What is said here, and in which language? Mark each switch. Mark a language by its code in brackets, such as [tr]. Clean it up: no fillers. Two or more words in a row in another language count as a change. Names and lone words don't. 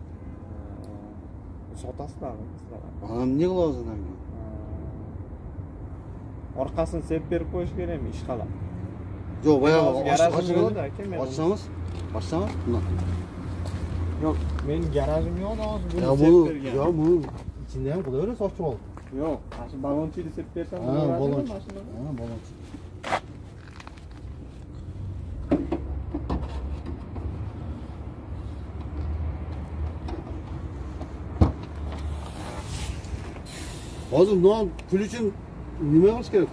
[uz] Sotasizlarmi sizlar? Ana ne qilasiz endi? Orqasini sevib berib qo'yish kerakmi ishqalab? Yo'q, boyag'i garajim yo'qda aka, men. Ochsangiz, ochsangiz bundan. Yo'q, mening garajim yo'q, hozir buni Ya sevib bu, bergan. ya bu içinde ham qilaverasiz ochib olib. Yo'q, mana shu balonchini sevib bersam Ha, bo'ladimi balonchi. mashinani? Ha, balonchi. Hozir bundan pul uchun nima qilish kerak?